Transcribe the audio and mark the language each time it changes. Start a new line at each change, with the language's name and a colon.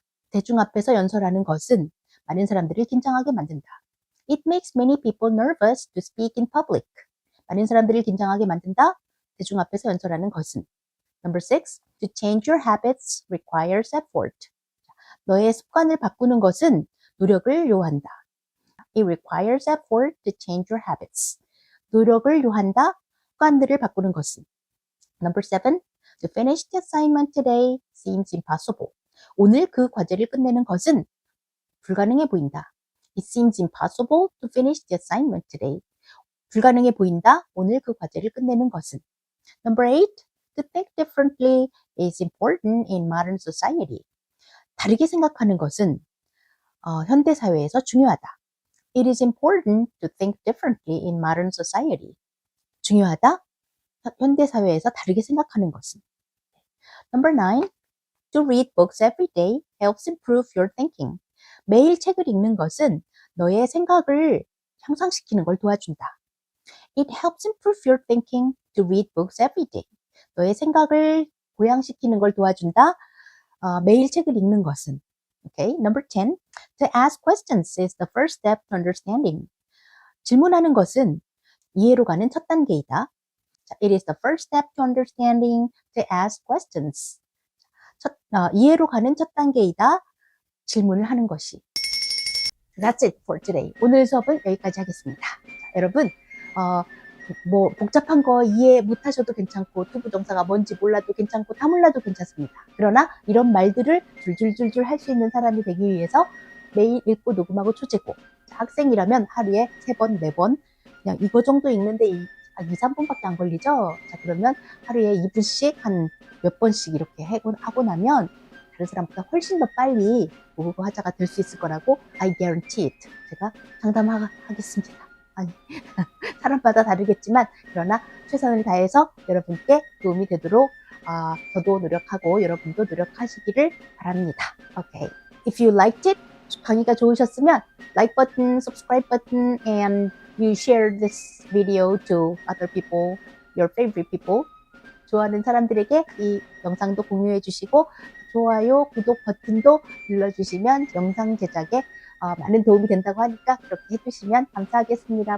Korean: 대중 앞에서 연설하는 것은 많은 사람들을 긴장하게 만든다.
English: It makes many people nervous to speak in public.
Korean: 많은 사람들을 긴장하게 만든다. 대중 앞에서 연설하는 것은.
English: Number six, to change your habits requires effort.
Korean: 너의 습관을 바꾸는 것은 노력을 요한다.
English: It requires effort to change your habits.
Korean: 노력을 요한다. 습관들을 바꾸는 것은.
English: Number seven, to finish the assignment today seems impossible.
Korean: 오늘 그 과제를 끝내는 것은 불가능해 보인다.
English: It seems impossible to finish the assignment today.
Korean: 불가능해 보인다. 오늘 그 과제를 끝내는 것은.
English: Number eight, to think differently is important in modern society.
Korean: 다르게 생각하는 것은 현대 사회에서 중요하다.
English: It is important to think differently in modern society.
Korean: 중요하다. 현대 사회에서 다르게 생각하는 것은.
English: Number nine, to read books every day helps improve your thinking.
Korean: 매일 책을 읽는 것은 너의 생각을 향상시키는 걸 도와준다.
English: It helps improve your thinking to read books every day.
Korean: 너의 생각을 고양시키는 걸 도와준다. 매일 책을 읽는 것은.
English: Okay, number 10. To ask questions is the first step to understanding.
Korean: 질문하는 것은 이해로 가는 첫 단계이다.
English: It is the first step to understanding to ask questions.
Korean: 이해로 가는 첫 단계이다. 질문을 하는 것이.
English: That's it for today.
Korean: 오늘 수업은 여기까지 하겠습니다. 자, 여러분, 복잡한 거 이해 못하셔도 괜찮고, 투부정사가 뭔지 몰라도 괜찮고, 다 몰라도 괜찮습니다. 그러나 이런 말들을 줄줄줄줄 할 수 있는 사람이 되기 위해서 매일 읽고 녹음하고 초제고, 학생이라면 하루에 3번, 4번, 그냥 이거 정도 읽는데 2, 3분밖에 안 걸리죠? 자, 그러면 하루에 2분씩 한 몇 번씩 이렇게 하고 나면 다른 사람보다 훨씬 더 빨리 모국어 화자가 될 수 있을 거라고
English: I guarantee it.
Korean: 제가 장담하겠습니다. 아니, 사람마다 다르겠지만 그러나 최선을 다해서 여러분께 도움이 되도록 저도 노력하고 여러분도 노력하시기를 바랍니다.
English: Okay. If you liked it,
Korean: 강의가 좋으셨으면
English: like button, subscribe button, and you share this video to other people, your favorite people.
Korean: 좋아하는 사람들에게 이 영상도 공유해 주시고 좋아요, 구독 버튼도 눌러주시면 영상 제작에 많은 도움이 된다고 하니까 그렇게 해주시면 감사하겠습니다.